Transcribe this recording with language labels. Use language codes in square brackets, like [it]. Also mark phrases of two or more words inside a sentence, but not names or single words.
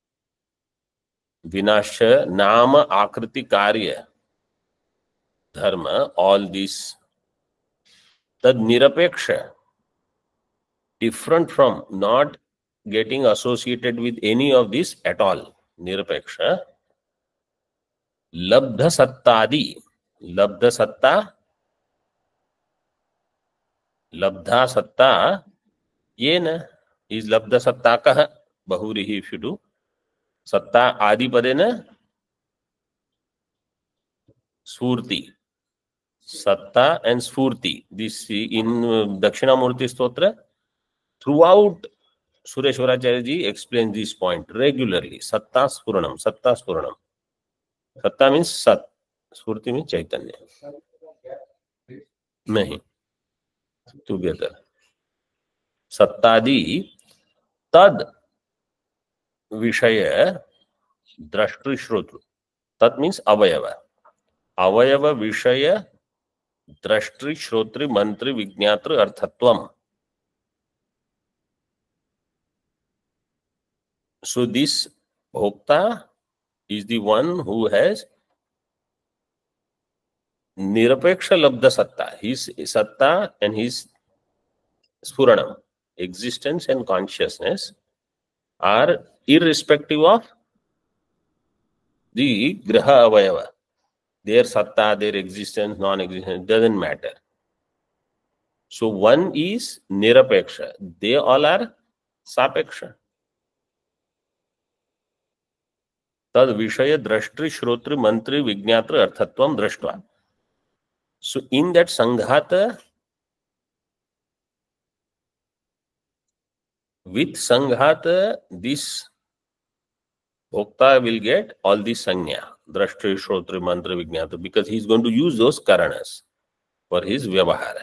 [sa] Vinasha, Nama, Akriti, Karya, Dharma, [en] all these. [sa] Tad Nirapeksha, [en] different from, not getting associated with any of this at all. [sa] Nirapeksha. Labdha Sattadi. Labdha Satta. Labdha Satta. Yena is Labdha Sattakaha. [en] Bahurihi if you do. [sa] Satta Adi Padena. Sfurti. Satta and Sfurti. [en] This in Dakshinamurti Stotra. Throughout, Sureshwaracharya ji explains this point regularly. [sa] Satta Spuranam. Satta Spuranam. Satta means Sat. [en] Sfurti means Chaitanya. Nahi. Together. [sa] Sattadi tad Vishaya Drashtri Shrotru. [en] Tat means Avayava. [sa] Avayava Vishaya Drashtri Shrotri Mantri Vijnatri Arthatvam. [en] So this Bhokta is the one who has [sa] Nirapeksha Labdha Satta. [en] His Satta and his Spuranam, existence and consciousness, are irrespective of the [sa] Graha Avayava. [en] Their Satta, their existence, non-existence, doesn't matter. So one is Nirapeksha. They all are Sapeksha. [sa] Tad Vishaya Drashtri Shrotri Mantri Vijnatri Arthatvam Drashtva. [en] So in that Sanghata, with Sanghata, this Bhokta will get all the [sa] Sanya, Drashtri, Shrotri, Mantri, Vijnata, [en] because he is going to use those Karanas for his Vyavahara.